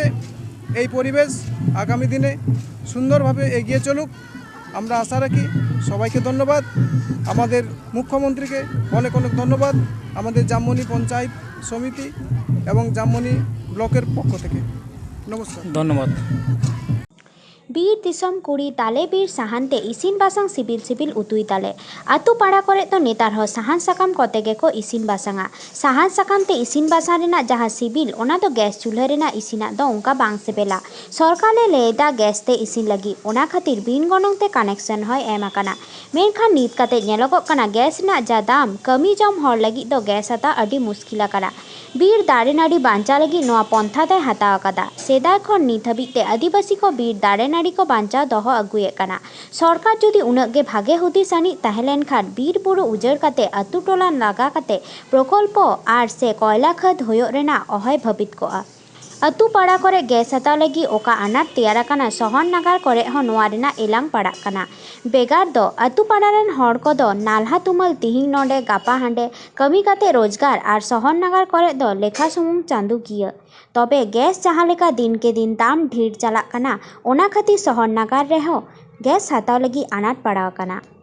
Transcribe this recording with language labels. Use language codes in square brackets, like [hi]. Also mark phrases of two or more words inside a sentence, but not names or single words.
[bn] এই পরিবেশ আগামী দিনে সুন্দরভাবে এগিয়ে চলুক আমরা আশা রাখি। সবাইকে ধন্যবাদ, আমাদের মুখ্যমন্ত্রীকে অনেক অনেক ধন্যবাদ, আমাদের জামবনি পঞ্চায়েত সমিতি এবং জামবনি ব্লকের পক্ষ থেকে নমস্কার। ধন্যবাদ। [sat] बीर दिसम कुड़ी ताले बीर साहानते इसिन बासांग सिबिल सिबिल उतुई ताले आतु पाड़ा करे तो नेतार हो साहान साकाम कोते गे को इसिन बासांगा साहान साकाम ते इसिन बासांग रेना जहां सिबिल ओना तो गैस चूल्हा रेना इसिना दो उनका बांग सेबेला सरकार ले लेदा गैस ते इसिन लगी ओना खातिर बिन गनोंग ते कनेक्शन होय एम आकाना मेनखान नीत काते नेलोगोग काना गैस ना जा दाम कमी जम हर लगी दो गैस हता अडी मुश्किल आकाना बीर दारे नाड़ी बांचा लगी नोआ पंथा ते हता आकादा सेदाय खन नीत हबिज ते आदिवासी को बीर दारे नाड़ी को बांचा दहो अगुए काना सरकार जुदी उनग गे भागे हुदिस आनी तहलेन खान बीर बुरु उजड़ काते अतु टोला लागा काते प्रकल्प आर से कोयला खद होयो रेना अहय भबित कोआ अतु पाड़ा करे गैस हता लगी ओका अनाट तैयार काना शहर नगर करे हो नोआ रेना एलांग पाड़ा काना बेगार दो अतु पाड़ा रेन हर को दो नालहा तुमल तिहिंग नोडे गापा हांडे कमी काते रोजगार आर शहर नगर करे दो लेखा सुमुंग चांदू गिया तबे गैस जहाँ लेका दिन के दिन दाम ढेर चला काना ओना खातिर शहर नगर रेहो गैस हताव लगी अनाट पड़ाव काना